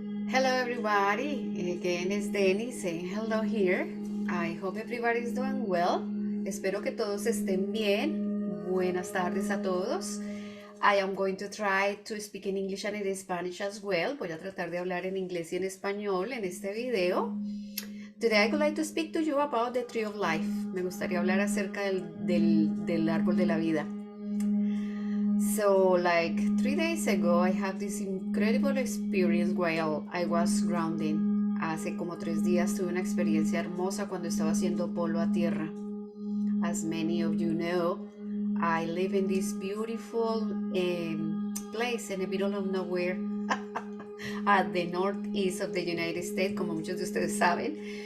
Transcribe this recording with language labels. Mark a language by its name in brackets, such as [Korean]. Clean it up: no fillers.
[English] Hello everybody, again it's Denny saying hello here. I hope everybody is doing well. [Spanish] Espero que todos estén bien. Buenas tardes a todos. [English] I am going to try to speak in English and in Spanish as well. [Spanish] Voy a tratar de hablar en inglés y en español en este video. [English] Today I would like to speak to you about the tree of life. [Spanish] Me gustaría hablar acerca del árbol de la vida. [English] So like 3 days ago, I had this incredible experience while I was grounding. [Spanish] Hace como 3 días tuve una experiencia hermosa cuando estaba haciendo polo a tierra. [English] As many of you know, I live in this beautiful place in the middle of nowhere at the northeast of the United States, [Spanish] como muchos de ustedes saben.